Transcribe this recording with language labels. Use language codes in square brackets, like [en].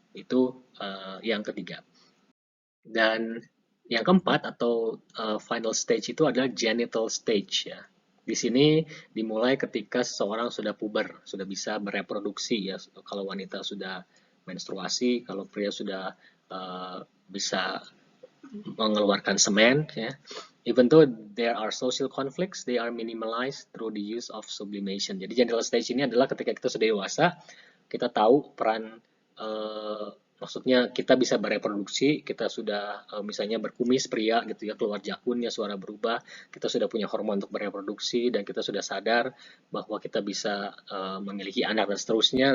[id] Itu yang ketiga. Dan yang keempat atau final stage itu adalah genital stage ya. Di sini dimulai ketika seseorang sudah puber, sudah bisa bereproduksi ya. Kalau wanita sudah menstruasi, kalau pria sudah bisa mengeluarkan semen ya. [en] Even though there are social conflicts, they are minimalized through the use of sublimation. [id] Jadi genital stage ini adalah ketika kita sudah dewasa, kita tahu peran maksudnya kita bisa bereproduksi, kita sudah misalnya berkumis pria gitu ya, keluar jakunnya, suara berubah, kita sudah punya hormon untuk bereproduksi dan kita sudah sadar bahwa kita bisa memiliki anak dan seterusnya.